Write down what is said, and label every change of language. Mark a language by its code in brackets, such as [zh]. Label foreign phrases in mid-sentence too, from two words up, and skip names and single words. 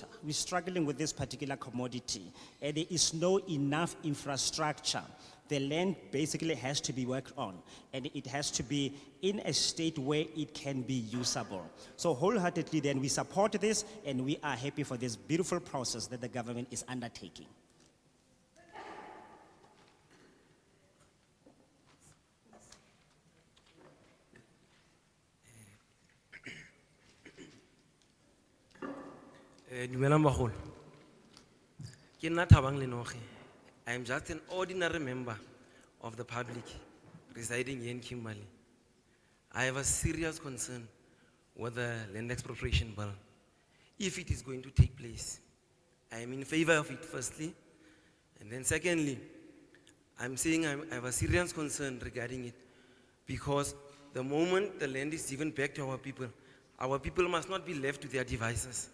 [en] We're struggling with this particular commodity, and there is no enough infrastructure. The land basically has to be worked on, and it has to be in a state where it can be usable. So wholeheartedly then we support this, and we are happy for this beautiful process that the government is undertaking. [tn] Dumelang bagolo. Ke nna Thabang Lenoge. [en] I am just an ordinary member of the public residing here in Kimberley. I have a serious concern with the land expropriation bill. If it is going to take place, I am in favor of it firstly. And then secondly, I'm saying I have a serious concern regarding it because the moment the land is given back to our people must not be left to their devices.